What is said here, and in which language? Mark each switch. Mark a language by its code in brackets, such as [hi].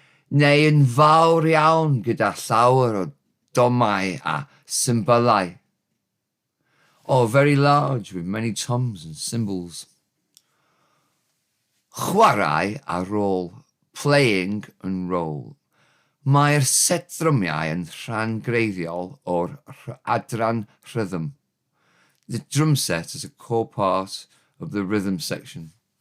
[cy] Neu yn fawr iawn gyda llawer o domau a cymbalau. [en] Or very large with many toms and cymbals. [cy] Chwarae a roll, [en] playing and roll. [cy] Mae'r set drymiau yn rhan greiddiol o'r adran rhythm. [en] The drum set is a core part of the rhythm section.